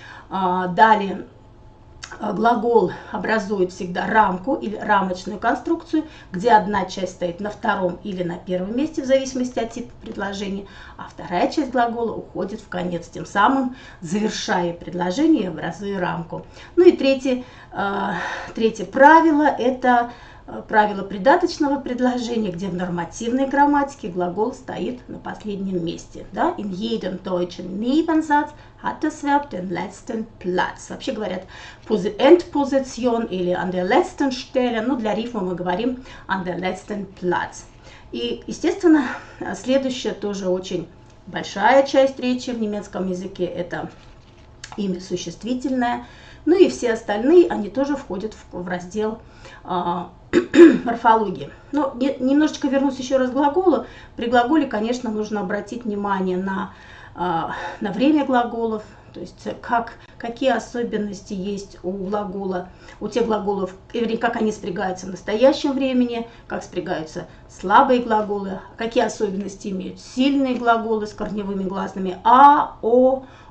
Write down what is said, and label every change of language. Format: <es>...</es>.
<ru>Далее, глагол образует всегда рамку или рамочную конструкцию, где одна часть стоит на втором или на первом месте, в зависимости от типа предложения, а вторая часть глагола уходит в конец, тем самым завершая предложение и образуя рамку. Ну и третье правило – это правило придаточного предложения, где в нормативной грамматике глагол стоит на последнем месте. Да?</ru> <de>In jedem deutschen Nebensatz hat das Verb den letzten Platz.</de> <ru>Вообще говорят Endposition или</ru> <de>an der letzten Stelle,</de> <ru>но для рифма мы говорим</ru> <de>an der letzten Platz.</de> <ru>И, естественно, следующая тоже очень большая часть речи в немецком языке – это имя существительное. Ну и все остальные, они тоже входят в раздел морфологии. Но немножечко вернусь еще раз к глаголу. При глаголе, конечно, нужно обратить внимание на время глаголов, то есть какие особенности есть у глагола, у тех глаголов, как они спрягаются в настоящем времени, как спрягаются слабые глаголы, какие особенности имеют сильные глаголы с корневыми гласными а, о,</ru>